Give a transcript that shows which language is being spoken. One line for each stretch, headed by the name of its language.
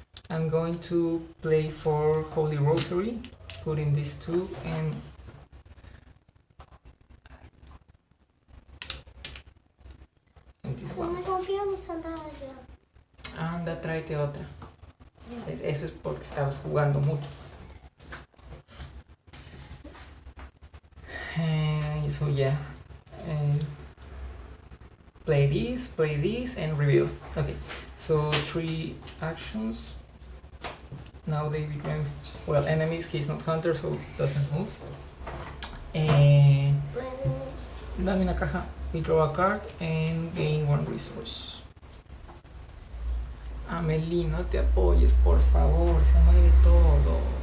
English: I'm going to play for Holy Rosary, putting these 2 and this one.
Spanish: Me rompió mi sandalia. Anda, tráete otra. Eso es porque estabas jugando mucho.
English: So yeah. Play this, and reveal. Okay, so 3 actions. Now they become, well, enemies, he's not hunter, so doesn't move. And
Spanish: dame una caja.
English: We draw a card and gain 1 resource.
Spanish: Amelie, no te apoyes, por favor, se mueve todo.